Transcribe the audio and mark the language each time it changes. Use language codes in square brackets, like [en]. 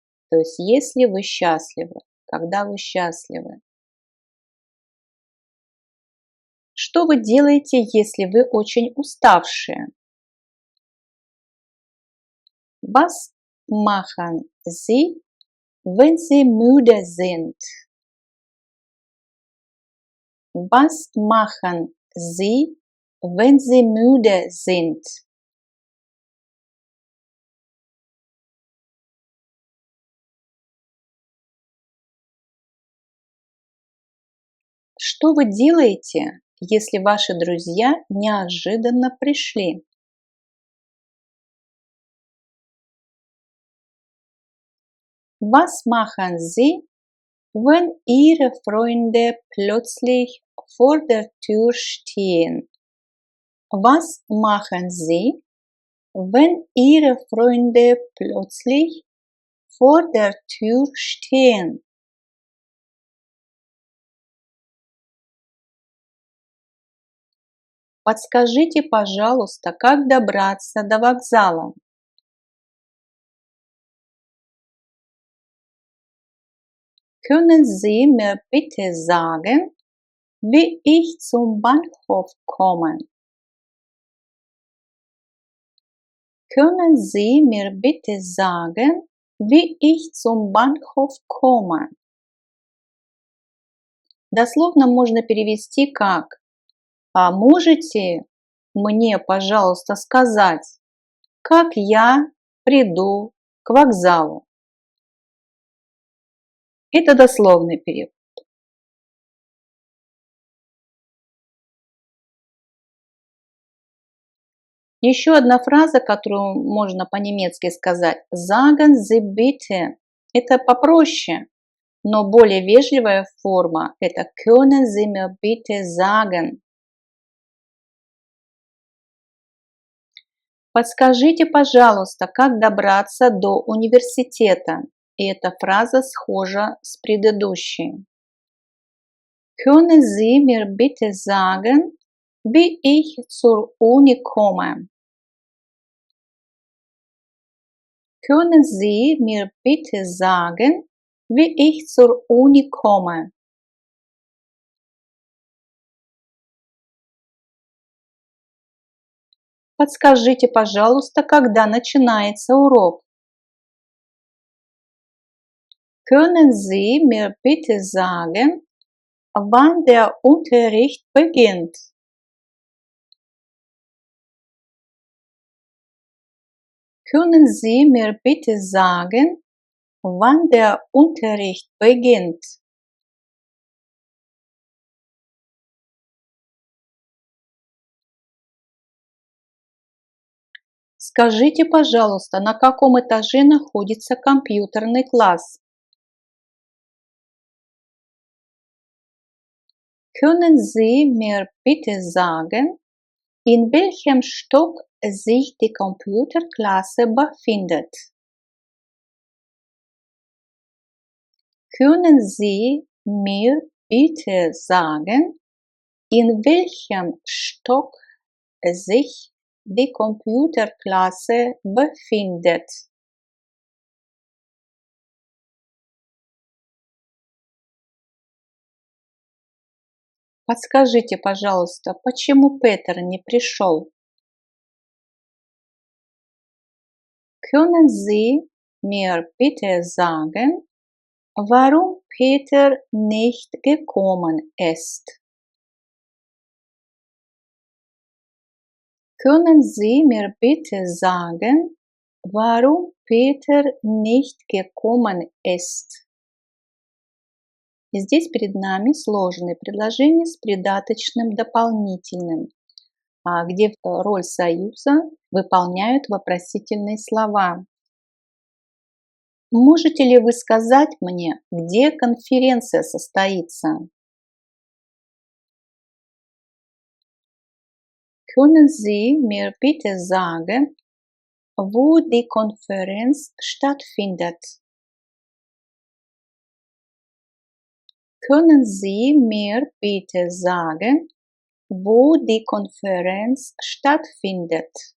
[ru] То есть если вы счастливы, когда вы счастливы. Что вы делаете, если вы очень уставшие? [de] Was machen Sie, wenn Sie müde sind? Was machen Sie, wenn Sie müde sind? [ru] Что вы делаете, если ваши друзья неожиданно пришли? [de] Was machen Sie, wenn Ihre Freunde plötzlich vor der Tür stehen? Was machen Sie, wenn Ihre Freunde plötzlich vor der Tür stehen? [ru] Подскажите, пожалуйста, как добраться до вокзала? [de] Können Sie mir bitte sagen, wie ich zum Bahnhof komme? Können Sie mir bitte sagen, wie ich zum Bahnhof komme? [ru] Дословно можно перевести как «А можете мне, пожалуйста, сказать, как я приду к вокзалу?» Это дословный перевод. Еще одна фраза, которую можно по-немецки сказать [de] «Sagen Sie bitte». [ru] Это попроще, но более вежливая форма – это [de] «Können Sie mir bitte sagen». [ru] Подскажите, пожалуйста, как добраться до университета. И эта фраза схожа с предыдущей. [de] Können Sie mir bitte sagen, wie ich zur Uni komme? Können Sie mir bitte sagen, wie ich zur Uni komme? [ru] Подскажите, пожалуйста, когда начинается урок? [de] Können Sie mir bitte sagen, wann der Unterricht beginnt? Können Sie mir bitte sagen, wann der Unterricht beginnt? [ru] Скажите, пожалуйста, на каком этаже находится компьютерный класс? [de] Können Sie mir bitte sagen, in welchem Stock sich die Computerklasse befindet? Können Sie mir bitte sagen, in welchem Stock sich die Computerklasse befindet? [ru] Подскажите, пожалуйста, почему Петер не пришел? [de] Können Sie mir bitte sagen, warum Peter nicht gekommen ist. Können Sie mir bitte sagen, warum Peter nicht gekommen ist? [ru] И здесь перед нами сложные предложения с придаточным дополнительным, где роль союза выполняют вопросительные слова. Можете ли вы сказать мне, где конференция состоится? [de] Können Sie mir bitte sagen, wo die Konferenz stattfindet? Können Sie mir bitte sagen, wo die Konferenz stattfindet?